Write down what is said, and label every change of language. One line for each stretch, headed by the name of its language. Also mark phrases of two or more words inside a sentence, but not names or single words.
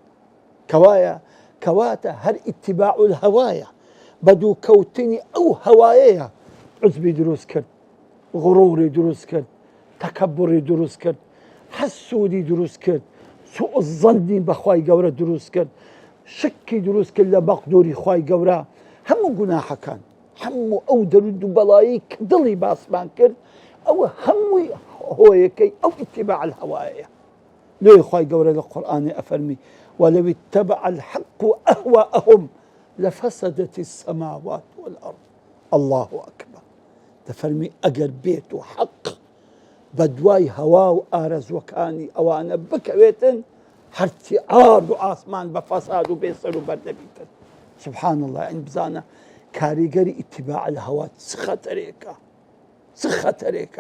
Central Kurdish: کەواتە هەر ئیتیباع الهەوایە، بە دوو کەوتنی ئەو هەوایەیە عجبی دروست کرد، غڕوری دروست کرد، تەکەبوری دروست کرد، حەسوودی دروست کرد، سوء الظەنی بەخوای گەورە دروست کرد، شکی دروست کرد لە مەقدوری خوای گەورە. هەموو گوناحەکان، هەموو ئەو دەرود و بەڵایی کە دڵی باسمان کرد، ئەوە هەمووی هۆیەکەی ئەو ئیتیباع الهەوایەیە. لێی خوای گەورە لە قورئانی ئەفەرمی
Arabic: وەلەو اتبع الحق أهواءهم لفسدت السماوات والأرض. الله أكبر.
Central Kurdish: دەفەرمی ئەگەر بێت و حەق بە دوای هەوا و ئارەزوەکانی ئەوانە بکەوێتن، هەرچی ئارد و ئاسمان بە فەساد و بێسەر و بەردەبیتن.
Arabic: سبحان الله.
Central Kurdish: ئین بزانە کاریگەری ئیتیباع الهەوا چ خەتەرێکە.